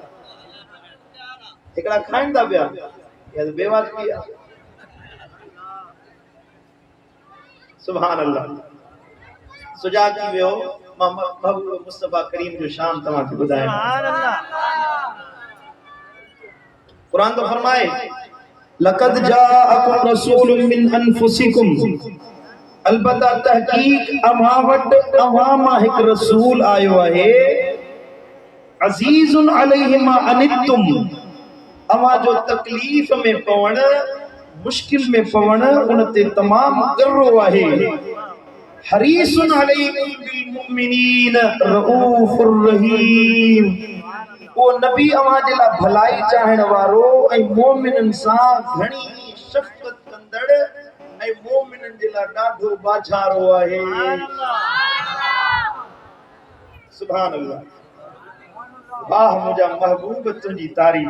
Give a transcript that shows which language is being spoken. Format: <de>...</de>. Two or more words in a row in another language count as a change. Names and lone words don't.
<sd>हिकिड़ा खाइनि था पिया या त बेवाजिबी आहे।</sd> <ar>سبحان الله.</ar> <sd>सुजाॻ थी वियो। मां महबूब मुस्तफ़ा करीम जो शान तव्हांखे ॿुधायां। कुरान तो फरमाए</sd> <ar>لقد جاءكم رسول من أنفسكم,</ar> <sd>अलबत्ता तहकीक अव्हां वटि अव्हां मां हिकु रसूल आयो आहे।</sd> <ar>عزيز عليه ما عنتم,</ar> <sd>अव्हां जो तकलीफ़ में पवण मुश्किल में पवण उन ते तमामु गर्रो आहे।</sd> <ar>حريص عليكم بالمؤمنين رؤوف رحيم,</ar> <sd>वो नबी अव्हां जे लाइ भलाई चाहण वारो ऐं मोमिननि सां घणी शफ़क़त कंदड़ ऐं ऐं मोमिननि जे लाइ ॾाढो बाछारो आहे।</sd> <ar>سبحان الله.</ar> <sd>वाह मुंहिंजा महबूब तुंहिंजी तारीफ़।</sd>